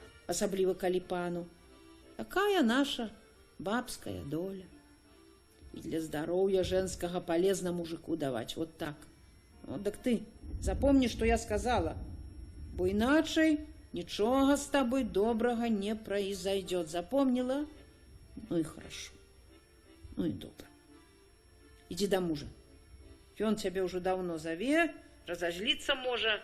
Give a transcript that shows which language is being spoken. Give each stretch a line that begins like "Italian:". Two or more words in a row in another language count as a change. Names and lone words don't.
Belarusian: Асабліва калі пану. Такая наша бабская доля. І для здароўя
Russian: женскага полезна мужику
Belarusian: даваць,
Russian: вот так. Вот так ты запомни,
Belarusian: што я сказала, бо іначай нічога з табой добрага
Russian: не произойдет. Запомнила? Ну и хорошо.
Belarusian: Ну и добра.
Russian: Иди до мужа. Он тебя уже давно зове, разозлиться можа.